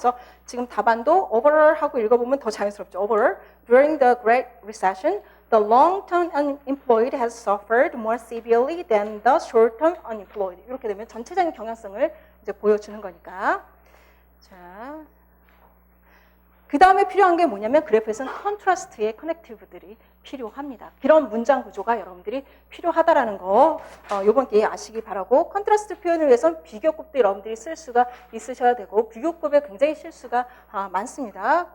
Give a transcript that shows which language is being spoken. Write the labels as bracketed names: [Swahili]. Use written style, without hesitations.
[Korean] 그래서 지금 답안도 오버럴 하고 읽어보면 더 자연스럽죠. [English] 오버럴 during the Great Recession, the long-term unemployed has suffered more severely than the short-term unemployed. [Korean] 이렇게 되면 전체적인 경향성을 이제 보여주는 거니까. 자, 그 다음에 필요한 게 뭐냐면 그래프에서는 컨트라스트의 커넥티브들이 필요합니다. 이런 문장 구조가 여러분들이 필요하다라는 거 이번 기회에 아시기 바라고, 컨트라스트 표현을 위해서는 비교급도 여러분들이 쓸 수가 있으셔야 되고, 비교급에 굉장히 실수가 많습니다.